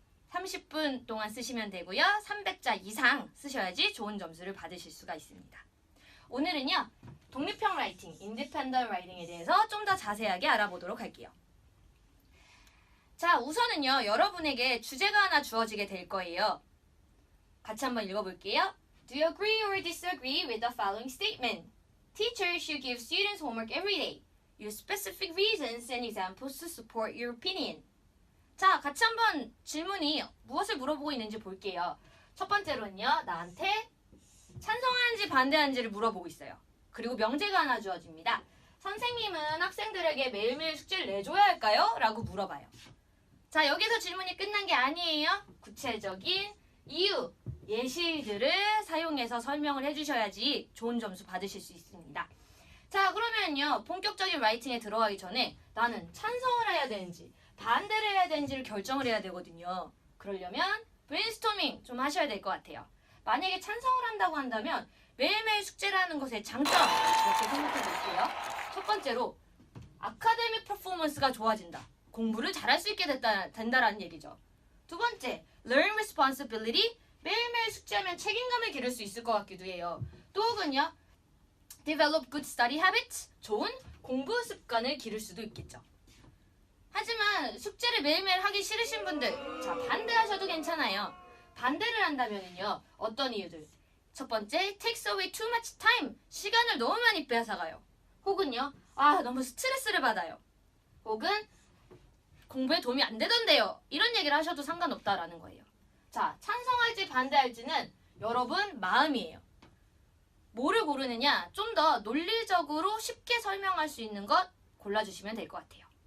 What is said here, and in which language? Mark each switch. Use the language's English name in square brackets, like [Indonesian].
[Korean] 30분 동안 쓰시면 되고요. 300자 이상 쓰셔야지 좋은 점수를 받으실 수가 있습니다. 오늘은요, 독립형 라이팅, Independent Writing에 대해서 좀 더 자세하게 알아보도록 할게요. 자, 우선은요, 여러분에게 주제가 하나 주어지게 될 거예요. 같이 한번 읽어볼게요. [English] Do you agree or disagree with the following statement? Teachers should give students homework every day. Use specific reasons and examples to support your opinion. [Korean] 자, 같이 한번 질문이 무엇을 물어보고 있는지 볼게요. 첫 번째로는요, 나한테 찬성하는지 반대하는지를 물어보고 있어요. 그리고 명제가 하나 주어집니다. 선생님은 학생들에게 매일매일 숙제를 내줘야 할까요? 라고 물어봐요. 자, 여기서 질문이 끝난 게 아니에요. 구체적인 이유, 예시들을 사용해서 설명을 해주셔야지 좋은 점수 받으실 수 있습니다. 자, 그러면요, 본격적인 라이팅에 들어가기 전에 나는 찬성을 해야 되는지 반대를 해야 되는지를 결정을 해야 되거든요. 그러려면 브레인스토밍 좀 하셔야 될 것 같아요. 만약에 찬성을 한다고 한다면 매일매일 숙제를 하는 것의 장점 이렇게 생각해 볼게요. 첫 번째로 아카데믹 퍼포먼스가 좋아진다. 공부를 잘할 수 있게 된다라는 얘기죠. 두 번째, [English] learn responsibility. [Korean] 매일매일 숙제하면 책임감을 기를 수 있을 것 같기도 해요. 또 혹은요, [English] develop good study habits. [Korean] 좋은 공부 습관을 기를 수도 있겠죠. 하지만 숙제를 매일매일 하기 싫으신 분들, 자, 반대하셔도 괜찮아요. 반대를 한다면요, 어떤 이유들? 첫 번째, [English] takes away too much time. [Korean] 시간을 너무 많이 뺏어가요. 혹은요, 너무 스트레스를 받아요. 혹은 공부에 도움이 안 되던데요. 이런 얘기를 하셔도 상관없다라는 거예요. 자, 찬성할지 반대할지는 여러분 마음이에요. 뭐를 고르느냐, 좀 더 논리적으로 쉽게 설명할 수 있는 것 골라주시면 될 것 같아요.